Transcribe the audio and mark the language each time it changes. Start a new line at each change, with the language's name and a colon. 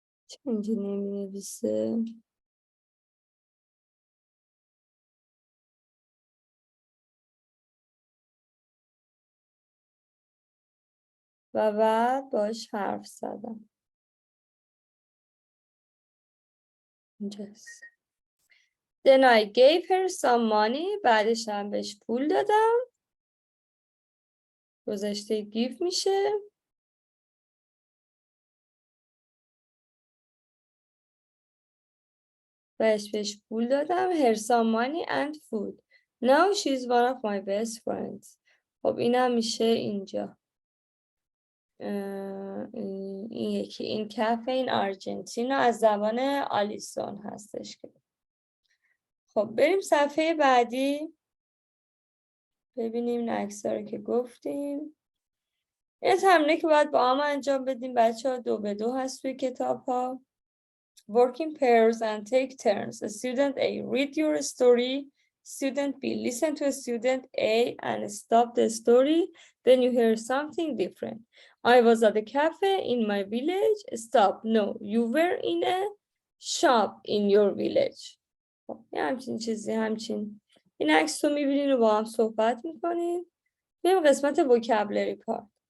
Persian: چه اینجا نمی نویسه؟ و بعد باش حرف زدم. اینجاست.
English: Then I gave her some money.
Persian: بعدش هم بهش پول دادم. گذشته give میشه. بهش پول دادم.
English: Her some money and food. Now she's one of my best friends.
Persian: خب اینم میشه اینجا. این یکی این کافه این آرژانتین از زبان آلیسون هستش. خب بریم صفحه بعدی. ببینیم عکس‌ها رو که گفتیم. این تمرینه که باید با هم انجام بدیم بچه‌ها. 2 به 2 هست توی کتاب ها.
English: Work in pairs and take turns. Student A, read your story. Student B, listen to student A and stop the story. Then you hear something different. I was at a cafe in my village. Stop. No, you were in a shop in your village.
Persian: همچین چیزی همچین. این عکس رو میبینین و با هم صحبت میکنین. بریم قسمت vocabulary part.